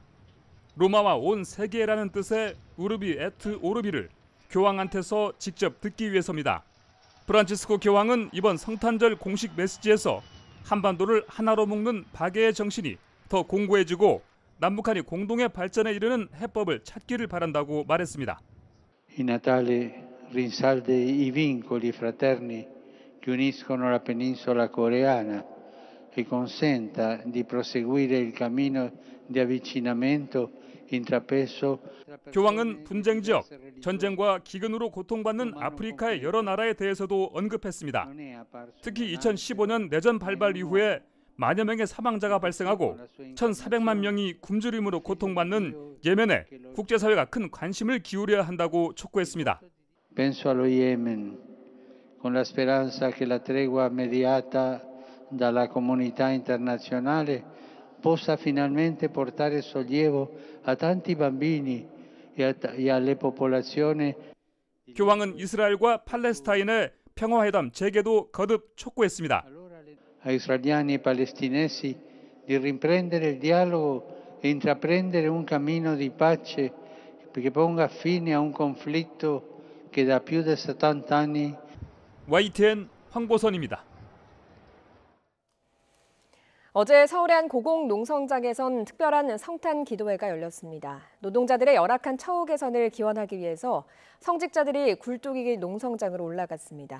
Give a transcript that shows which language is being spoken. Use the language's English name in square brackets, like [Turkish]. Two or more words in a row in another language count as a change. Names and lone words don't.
[Korean] 로마와 온 세계라는 뜻의 우르비 에트 오르비를 교황한테서 직접 듣기 위해서입니다. 프란치스코 교황은 이번 성탄절 공식 메시지에서 한반도를 하나로 묶는 박애의 정신이 더 공고해지고 남북한이 공동의 발전에 이르는 해법을 찾기를 바란다고 말했습니다. [Italian] Il Natale rinsalda i vincoli fraterni che uniscono la penisola coreana e consenta di proseguire il cammino di avvicinamento intrapreso. [Korean] 교황은 분쟁 지역, 전쟁과 기근으로 고통받는 아프리카의 여러 나라에 대해서도 언급했습니다. 특히 2015년 내전 발발 이후에 만여 명의 사망자가 발생하고 1,400만 명이 굶주림으로 고통받는 예멘에 국제사회가 큰 관심을 기울여야 한다고 촉구했습니다. [Italian] Penso allo Yemen, con la speranza che la tregua mediata dalla comunità internazionale possa finalmente portare sollievo a tanti bambini e alle popolazioni. [Korean] 교황은 이스라엘과 팔레스타인의 평화회담 재개도 거듭 촉구했습니다. [Italian] A israeliani e palestinesi di riprendere il dialogo e intraprendere un cammino di pace che ponga fine a un conflitto che da più di 70 anni. [Korean] YTN 황보선입니다. 어제 서울의 한 고공 농성장에선 특별한 성탄 기도회가 열렸습니다. 노동자들의 열악한 처우 개선을 기원하기 위해서 성직자들이 굴뚝이기 농성장으로 올라갔습니다.